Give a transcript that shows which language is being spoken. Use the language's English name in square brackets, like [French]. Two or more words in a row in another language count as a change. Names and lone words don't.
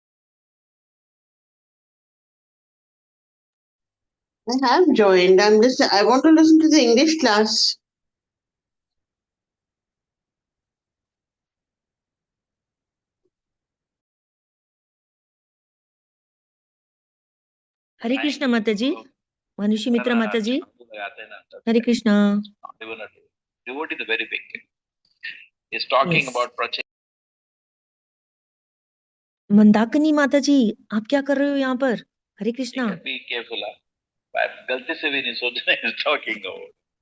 [English] I have joined. I want to listen to the English class. [Hindi] हरे कृष्ण माताजी मानुषी मित्र माताजी हरे कृष्णा [English] Devotee is very big. He's talking Yes. about Pracheta. [Hindi] मंदाकिनी माताजी आप क्या कर रहे हो यहाँ पर हरे कृष्णा [English] Be careful. [Hindi] गलती से भी नहीं सोचना [English] is talking about.